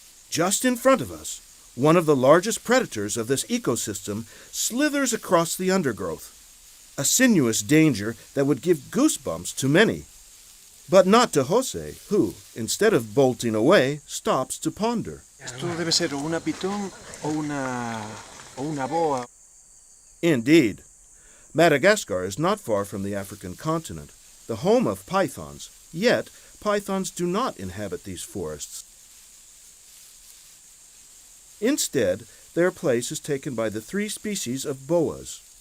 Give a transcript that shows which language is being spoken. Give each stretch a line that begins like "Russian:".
English: Just in front of us, one of the largest predators of this ecosystem slithers across the undergrowth, a sinuous danger that would give goosebumps to many. But not to Jose, who, instead of bolting away, stops to ponder.
Spanish: Esto debe ser una pitón o una boa.
English: Indeed, Madagascar is not far from the African continent, the home of pythons, yet pythons do not inhabit these forests. Instead, their place is taken by the 3 species of boas.